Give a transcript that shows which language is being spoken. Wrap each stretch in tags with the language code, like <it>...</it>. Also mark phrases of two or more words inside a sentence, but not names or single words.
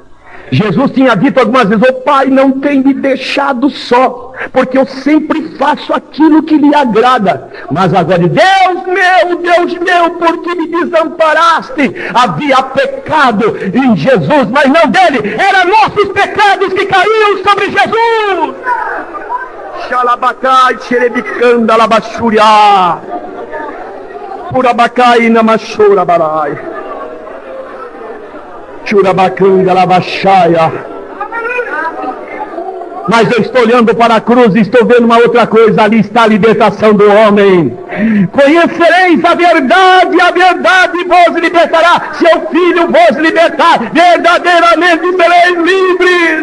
<pt>Jesus tinha dito algumas vezes: o Pai não tem me deixado só, porque eu sempre faço aquilo que lhe agrada. Mas agora, Deus meu, por que me desamparaste? Havia pecado em Jesus, mas não dele, eram nossos pecados que caíam sobre Jesus. Xalabacai, xerebicanda, labachuriá, purabacai, namachura, barai. Churabacanga, labachaia. Mas eu estou olhando para a cruz e estou vendo uma outra coisa. Ali está a libertação do homem. Conhecereis a verdade vos libertará. Seu Filho vos libertar, verdadeiramente sereis livres.</pt>